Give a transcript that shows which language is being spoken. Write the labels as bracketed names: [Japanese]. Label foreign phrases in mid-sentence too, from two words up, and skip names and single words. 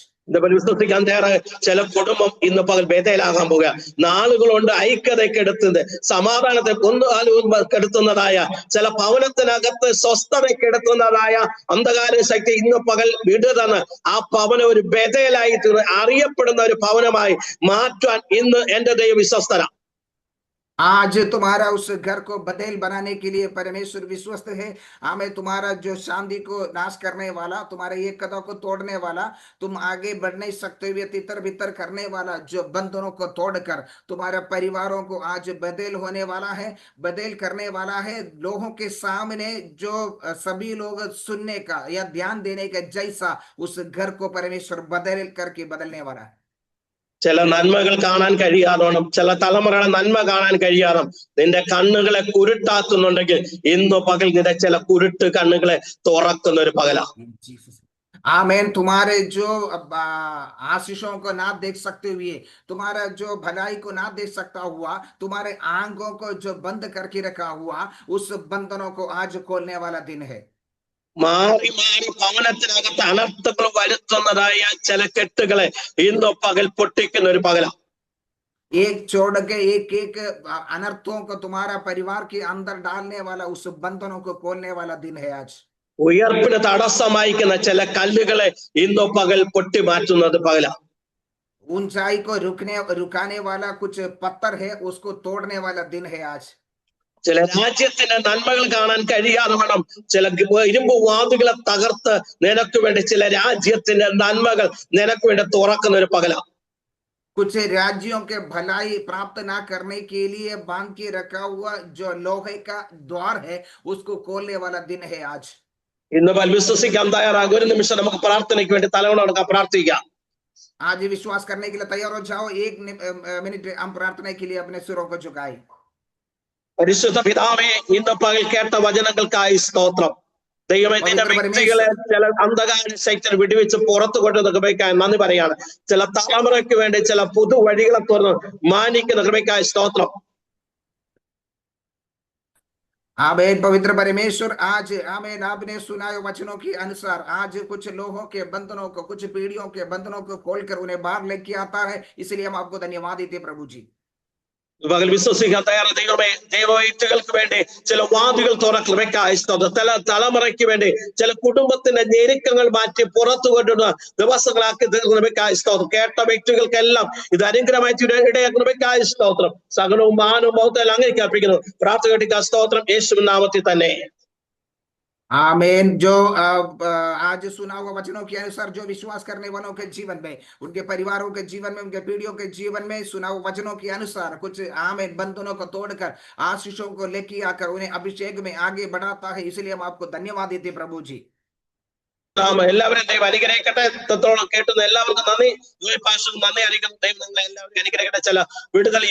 [Malayalam] വിശ്വസിക്കാൻ തയ്യാറായ ചില കുടുംബം ഇന്ന് പകൽ ബേഥേലാകാൻ പോകുക. നാളുകളുണ്ട് ഐക്യതക്കെടുത്തുന്നത്, സമാധാനത്തെ കെടുത്തുന്നതായ, ചില ഭവനത്തിനകത്ത് സ്വസ്ഥതക്കെടുത്തുന്നതായ അന്ധകാര ശക്തി ഇന്ന് പകൽ വിടുതന്ന് ആ ഭവനം ഒരു ബേഥേലായി അറിയപ്പെടുന്ന ഒരു ഭവനമായി മാറ്റാൻ ഇന്ന് എന്റെ ദൈവ വിശ്വസ്തന. [Hindi] आज तुम्हारा उस घर को बदल बनाने के लिए परमेश्वर विश्वस्त है। हमें तुम्हारा जो शांति को नाश करने वाला, तुम्हारे एकता को तोड़ने वाला, तुम आगे बढ़ नहीं सकते हुए तितर बितर करने वाला जो बंधनों को तोड़कर तुम्हारे परिवारों को आज बदल होने वाला है, बदल करने वाला है। लोगों के सामने जो सभी लोग सुनने का या ध्यान देने का जैसा उस घर को परमेश्वर बदल करके बदलने वाला है। [Malayalam] ചില നന്മകൾ കാണാൻ കഴിയാതോണം, ചില തലമുറകളെ നന്മ കാണാൻ കഴിയാതെ നിന്റെ കണ്ണുകളെ കുരുട്ടാക്കുന്നുണ്ടെങ്കിൽ ഇന്ന് പകൽ നിന്റെ ചില കുരുട്ട് കണ്ണുകളെ തുറക്കുന്ന ഒരു പകല. [Hindi] आमेन। तुम्हारे जो आशीषों को ना देख सकते हुए, तुम्हारा जो भलाई को ना देख सकता हुआ, तुम्हारे आंखों को जो बंद करके रखा हुआ, उस बंधनों को आज खोलने वाला दिन है। [Malayalam] മാറി മാറി ഭവനത്തിനകത്ത് അനർത്ഥങ്ങൾ വരുത്തുന്നതായ ചില കെട്ടുകളെ ഇന്ന് പകൽ പൊട്ടിക്കുന്ന ഒരു പകല. [Hindi] एक छोड़ के एक अनर्थों को तुम्हारा परिवार के अंदर डालने वाला, उस बंधनों को खोलने वाला दिन है आज। [Malayalam] ഉയർപ്പിന് തടസ്സമായിരിക്കുന്ന ചില കല്ലുകളെ ഇന്ന് പകൽ പൊട്ടി മാറ്റുന്നത് പകല. [Hindi] ऊंचाई को रुकाने वाला कुछ पत्थर है, उसको तोड़ने वाला दिन है आज। [Malayalam] ചില രാജ്യത്തിന്റെ നന്മകൾ കാണാൻ കഴിയാതെ വേണം ചില ഇരുമ്പ് വാതിലുകളെ തകർത്ത് നിനക്ക് വേണ്ടി ചില രാജ്യത്തിന്റെ നന്മകൾ നിനക്ക് വേണ്ടി തുറക്കുന്ന ഒരു പകല. [Hindi] कुछ राज्यों के भलाई प्राप्त ना करने के लिए बांध के रखा हुआ जो लोहे का द्वार है, उसको खोलने वाला दिन है आज। [Malayalam] ഇന്ന് പകൽ വിശ്വസിക്കാൻ തയ്യാറാകും. ഒരു നിമിഷം നമുക്ക് പ്രാർത്ഥനയ്ക്ക് വേണ്ടി തലവണ പ്രാർത്ഥിക്കാം. [Hindi] आज विश्वास करने के लिए तैयार हो जाओ। एक मिनट हम प्रार्थना के लिए अपने सिरों को झुकाए। [Malayalam] പരിശുദ്ധ പിതാവേ, ഇന്ന് പകൽ കേട്ട വചനങ്ങൾക്കായി സ്തോത്രം. ദൈവമേ, നിന്റെ വ്യക്തികളെ ചില അന്ധകാര ശക്തികൾ വിടുവിച്ച് പുറത്തു കൊണ്ടുവന്ന കൃപയ്ക്കായി നന്ദി പറയാണ്. ചില തലമുറയ്ക്ക് വേണ്ടി ചില പുതു വഴികളെ തുറന്ന് മാനിക്കുന്ന കൃപയ്ക്കായി സ്തോത്രം. [Hindi] आमेन। पवित्र परमेश्वर, आज आमेन, आपने सुनाए वचनों के अनुसार आज कुछ लोगों के बंधनों को, कुछ पीढ़ियों के बंधनों को खोलकर उन्हें बाहर लेके आता है, इसलिए हम आपको धन्यवाद देते प्रभु जी। [Malayalam] പകൽ വിശ്വസിക്കാൻ തയ്യാറാണ്. ദൈവമേ, ദൈവവൈറ്റുകൾക്ക് വേണ്ടി ചില വാതിലുകൾ തുറക്കൃപയ്ക്കായി സ്തോത്രം. ചില തലമുറയ്ക്ക് വേണ്ടി ചില കുടുംബത്തിന്റെ ഞെരുക്കങ്ങൾ മാറ്റി പുറത്തു കൊണ്ടുവന്ന ദിവസങ്ങളാക്കി തീർന്നവയ്ക്കായി സ്തോത്രം. കേട്ട വ്യക്തികൾക്കെല്ലാം ഇത് അനുഗ്രഹമായി ഇടയാക്കുന്നവയ്ക്കായി സ്തോത്രം. സകലവും മാനവും മഹത്വം അങ്ങേക്ക് അർപ്പിക്കുന്നു. പ്രാർത്ഥന സ്തോത്രം യേശുവിൻ നാമത്തിൽ തന്നെ. [Hindi] आमेन। जो आज सुना हुआ वचनों के अनुसार जो विश्वास करने वालों के जीवन में, उनके परिवारों के जीवन में, उनके पीढ़ियों के जीवन में सुना हुआ वचनों के अनुसार कुछ आमेन बंधनों को तोड़कर आशीषों को लेके आकर उन्हें अभिषेक में आगे बढ़ाता है, इसलिए हम आपको धन्यवाद देते प्रभु जी। [Malayalam] എല്ലാവരും ദൈവം അനുഗ്രഹിക്കട്ടെ. ഇത്രത്തോളം കേട്ടുന്ന എല്ലാവർക്കും നന്ദി. നന്ദി അറിയിക്കുന്നു. ദൈവം നിങ്ങളെ എല്ലാവരും അനുഗ്രഹിക്കട്ടെ. ചില വിടുതൽ